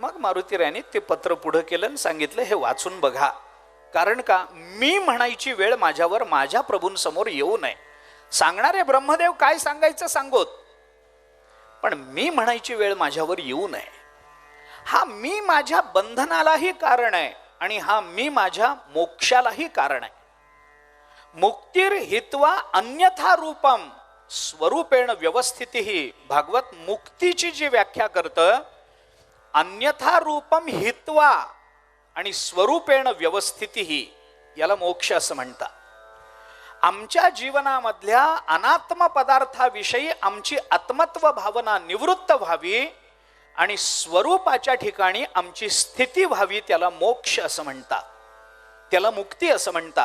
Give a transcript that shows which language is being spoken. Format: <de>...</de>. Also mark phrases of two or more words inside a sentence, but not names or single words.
<mr>मग मारुतीरायांनी ते पत्र पुढं केलं आणि सांगितलं हे वाचून बघा कारण का, मी म्हणायची वेळ माझ्यावर माझ्या प्रभूंसमोर येऊ नये. सांगणारे ब्रह्मदेव काय सांगायचं सांगोत, पण मी म्हणायची वेळ माझ्यावर येऊ नये. हा मी माझ्या बंधनालाही कारण आहे आणि हा मी माझ्या मोक्षालाही कारण आहे.</mr> <sa>मुक्तीर हित्वा अन्यथा रूपम स्वरूपेण व्यवस्थिती.</sa> <mr>भागवत मुक्तीची जी व्याख्या करतं,</mr> <sa>अन्यथा रूपम हित्वा</sa> <mr>आणि</mr> <sa>स्वरूपेण व्यवस्थिती,</sa> <mr>याला मोक्ष असं म्हणतात. आमच्या जीवनामधल्या अनात्म पदार्थाविषयी आमची आत्मत्व भावना निवृत्त व्हावी आणि स्वरूपाच्या ठिकाणी आमची स्थिती व्हावी, त्याला मोक्ष असं म्हणतात, त्याला मुक्ती असं म्हणतात.</mr>